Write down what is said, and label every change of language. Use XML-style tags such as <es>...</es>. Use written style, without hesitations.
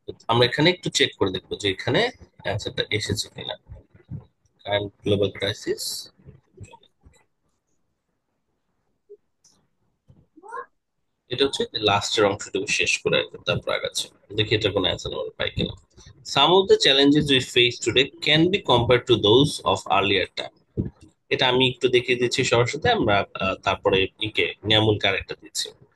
<bn>আমরা এখানে একটু চেক করে দেখবো যে এখানে অ্যান্সারটা এসেছে কিনা। কারেন্ট গ্লোবাল ক্রাইসিস, এটা হচ্ছে লাস্টের অংশটুকু শেষ করে তারপর আগাচ্ছে, দেখি এটা কোনো অ্যান্সার আমরা পাই কিনা।</bn> <en>Some of the challenges we face today can be compared to those of earlier time.</en> <bn>এটা আমি একটু দেখিয়ে দিচ্ছি সবার সাথে, আমরা তারপরে নিয়ামুল কারেক্টটা দিচ্ছি।</bn>